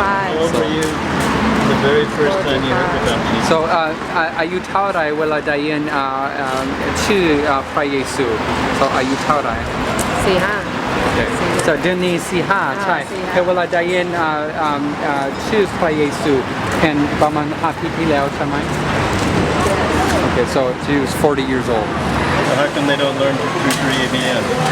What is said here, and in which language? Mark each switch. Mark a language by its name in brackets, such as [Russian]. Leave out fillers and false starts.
[English] How old were you the very first time you heard the gospel? [Thai] So อายุเท่าไหร่เวลาได้ยินชื่อพระเยซู So อายุเท่าไหร่ 4-5. So เดือนนี้4-5ใช่ 4-5 แต่เวลาได้ยินชื่อพระเยซูเป็นประมาณ5 ปีที่แล้วใช่ไหม [English] Okay, so she was 40 years old. So how come they don't learn through 3ABN?